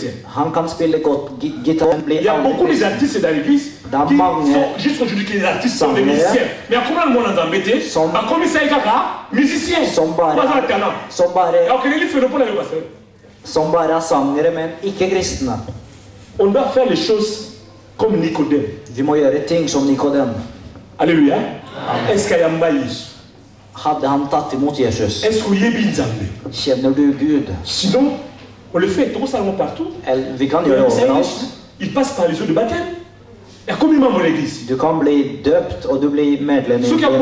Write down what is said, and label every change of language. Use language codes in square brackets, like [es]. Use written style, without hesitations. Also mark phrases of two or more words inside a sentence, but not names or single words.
[no] Han kan spille godt gitar, men blir aldri kristen. Det er mange som bare er sangere, men ikke kristne. [fr] On doit faire les choses comme Nicodème. [no] Vi må gjøre ting som Nicodème. [fr] Alléluia. Est-ce qu'il y a un maïs? [no] Hadde han tatt imot Jesus? [fr] Est-ce qu'il y a un Zambé? [no] Kjenner du Gud? [fr] Sinon, on le fait partout. [no] Vi kan gjøre overalt. [fr] Il passe par les eaux de baptême. Il y a combien de membres de l'église? [no] Du kan bli døpt, og du blir medlem i